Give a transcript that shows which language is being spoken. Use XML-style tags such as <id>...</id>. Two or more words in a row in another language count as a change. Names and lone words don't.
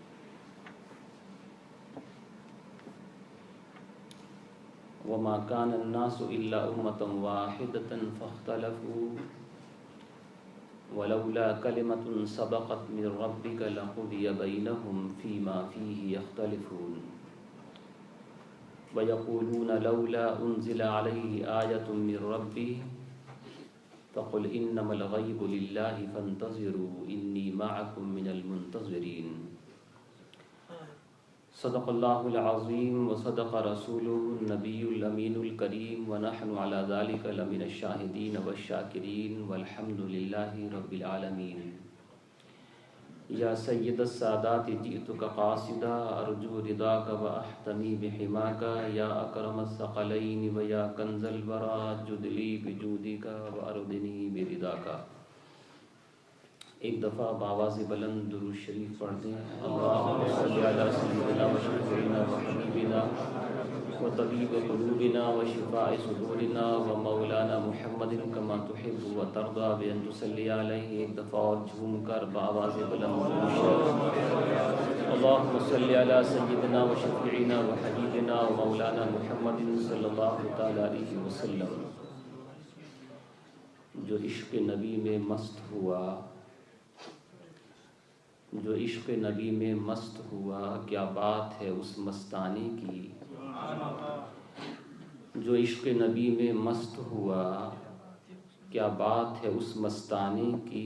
<ar>وما كان الناس إلا أمة واحدة فاختلفوا ولولا كلمة سبقت من ربك لقضي بينهم فيما فيه يختلفون ويقولون لولا أنزل عليه آية من ربه فقل إنما الغيب لله فانتظروا إني معكم من المنتظرين۔ صدق اللہ العظیم وصدق رسولہ النبی الامین الکریم ونحن علی ذلک لمن الشاہدین والشاکرین والحمد للہ رب العالمین۔ یا سید السادات جئتک قاصدا ارجو رضاک واحتمی بحماک، یا اکرم الثقلین ویا کنز الورا جد لی بجودک واردنی برضاک۔</ar> <ur>ایک دفعہ بآواز بلند درود شریف پڑھ دیں۔</ur> <ar>اللہم صلی علی سیدنا و شفیعنا و حبیبنا و طبیب قلوبنا و شفاء صدورنا و مولانا محمد کما تحب و ترضى بأن تصلی علیہ۔</ar> <ur>ایک دفعہ اور جھوم کر بآواز بلند درود شریف۔</ur> <ar>اللہم صلی علی سیدنا و شفیعنا و حبیبنا و مولانا محمد صلی اللہ تعالی علیہ وسلم۔</ar> <ur>جو عشق نبی میں مست ہوا، جو عشق نبی میں مست ہوا، کیا بات ہے اس مستانے کی۔ جو عشق نبی میں مست ہوا، کیا بات ہے اس مستانے کی۔</ur>